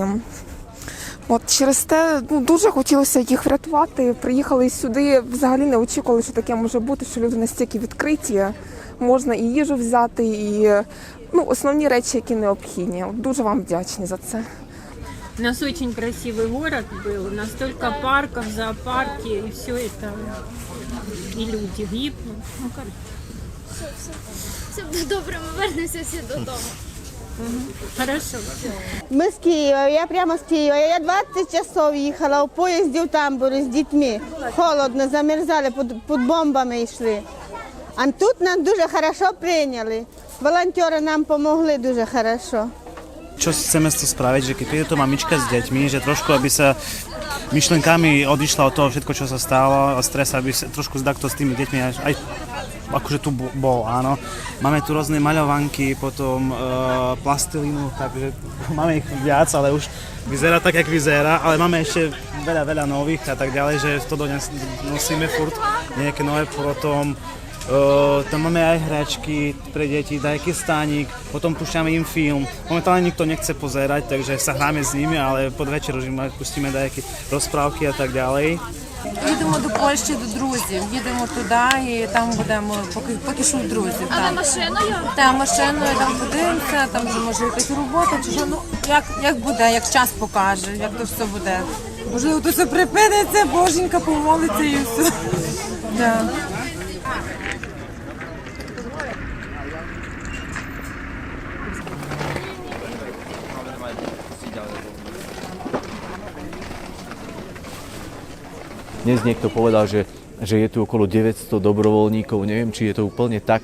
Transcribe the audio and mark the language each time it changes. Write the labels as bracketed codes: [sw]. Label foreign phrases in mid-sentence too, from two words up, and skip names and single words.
[uk] Через те дуже хотілося їх врятувати. Приїхали сюди, взагалі не очікували, що таке може бути, що люди настільки відкриті. Можна і їжу взяти, і основні речі, які необхідні. Дуже вам вдячні за це. [ru] У нас очень красивый город был, настолько парков, зоопарки, и все это, и люди гибнут. [uk] Все буде добре, ми вернемося всі додому. [ru] Хорошо. [uk] Ми з Києва, я прямо з Києва. Я 20 часов їхала у поїзді в Тамбурі з дітьми. Холодно, замерзали, під бомбами йшли. А тут нас дуже хорошо прийняли. Волонтери нам допомогли дуже хорошо. [sk] Čo chceme to spraviť, že keď príde to mamička s deťmi, že trošku, aby sa myšlenkami odišla od toho všetko, čo sa stalo, od stresa, aby sa trošku zdakto s tými deťmi aj akože tu bol, áno. Máme tu rôzne maľovanky, potom plastilínu, takže máme ich viac, ale už vyzerá tak, jak vyzerá, ale máme ešte veľa nových a tak ďalej, že to nosíme furt nejaké nové, potom tam máme aj hračky pre deti, dajaký stánik, potom púšťame im film. Momentálne nikto nechce pozerať, takže sa hráme s nimi, ale pod večer už im pustíme dajaké rozprávky a tak ďalej. [uk] Їдемо до Польщі, до друзів. Їдемо туди і там будемо, поки що у друзів. Але машиною? Так, машиною там подивимося, там вже може якась робота, чи що, як буде, як час покаже, як то все буде. Можливо, то все припиниться, боженька помолиться і все. [ru] Да. [sk] Dnes niekto povedal, že je tu okolo 900 dobrovoľníkov, neviem, či je to úplne tak,